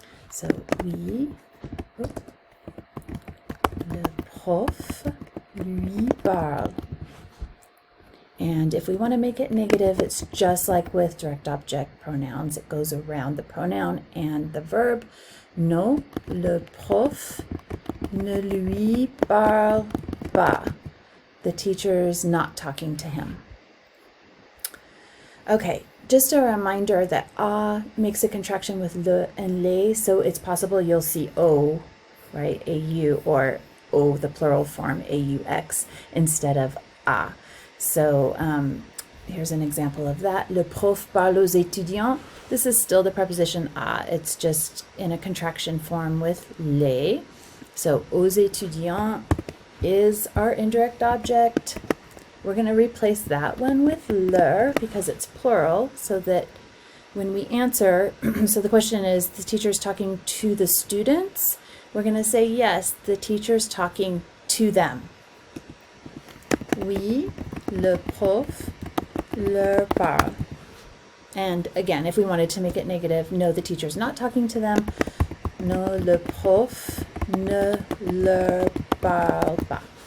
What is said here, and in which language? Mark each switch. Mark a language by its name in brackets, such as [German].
[French] So oui, le prof lui parle. [English] And if we want to make it negative, it's just like with direct object pronouns. It goes around the pronoun and the verb. [French] Non, le prof ne lui parle pas. [English] The teacher's not talking to him. Okay, just a reminder that a makes a contraction with le and les, so it's possible you'll see o, right, au, or o, the plural form, aux, instead of a. So here's an example of that. [French] Le prof parle aux étudiants. [English] This is still the preposition a. It's just in a contraction form with les. So aux étudiants is our indirect object. We're going to replace that one with leur because it's plural, so that when we answer, so the question is, the teacher's talking to the students. We're going to say, yes, the teacher's talking to them. [French] Oui, le prof leur parle. [English] And again, if we wanted to make it negative, no, the teacher's not talking to them. [French] Non, le prof ne leur parle pas.